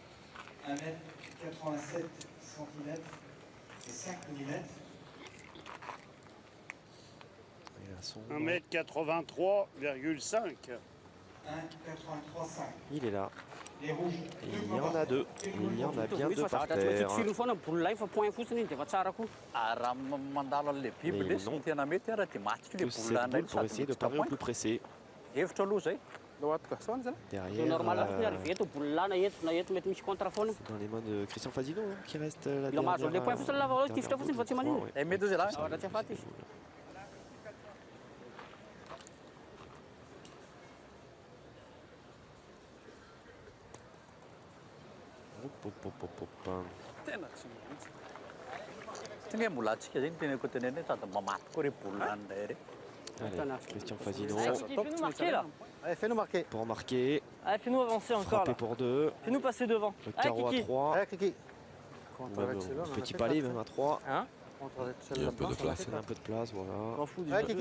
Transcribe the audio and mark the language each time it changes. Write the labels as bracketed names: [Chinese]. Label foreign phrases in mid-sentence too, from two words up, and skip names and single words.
[French] 1m87. 1,87 cm et 5 mm. 1,83,5 m. 1,83,5. Il est là. Les rouges. Et il y en a deux. Il y en a bien deux par terre. [Malagasy] Raha mandalo an'le biby lesy ny tena mety raha dia matika le [French] Que cette [Malagasy] boulana [French] boule [Malagasy] iny [French] pour [Malagasy] sady [French] essayer de [Malagasy] mitsika [French] parer au point. plus pressé. [Malagasy] Hevitra aloha zay. [French] Derrière, [Malagasy] Normal ny arveto bolana eto na eto mety misy contre foana. [French] c'est dans les mains de Christian Fazino hein, qui reste la [Malagasy] Ila mahazo [French] le point [Malagasy] fotsiny lava [French] dernière [Malagasy] tifitra fotsiny fa tsy [French] boule, [Malagasy] manino. [French] ouais. [Malagasy] Mety zay lahy. Raha tsy afaty izy. Hop, hop, hop, hop, hop. Tena tsy maintsy. Tena mbola antsika zay ny teneko teneny hoe sady mamaty koa re boulana indray re. [French] Allez, Christian Fazino Fais-nous marquer là. Allez, fais-nous marquer. pour marquer. Allez, fais-nous avancer encore Frapper là. pour deux. Fais-nous passer devant. Le Allez, carreau à Kiki. 3. Allez, Kiki. Ou même au petit palais, même à 3. Hein? Il y a un peu de place. Un peu de place, voilà. M'en fous du Ouais, jeu, Kiki.